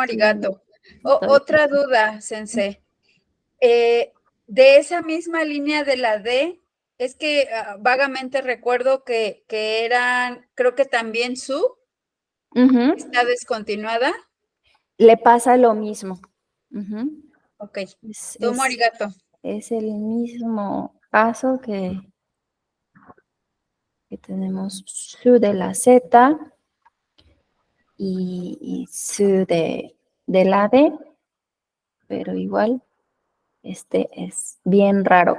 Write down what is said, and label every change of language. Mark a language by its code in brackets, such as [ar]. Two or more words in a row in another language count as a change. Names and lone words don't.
[es] arigato. Otra duda, Sensei. De esa misma línea de la D, es que vagamente recuerdo que eran, creo que también su, está descontinuada. Le pasa lo mismo. Uh-huh. Ok. [ja] どうもありがとう. [es] Es el mismo caso que tenemos su de la Z y su de la D, pero igual este es bien raro.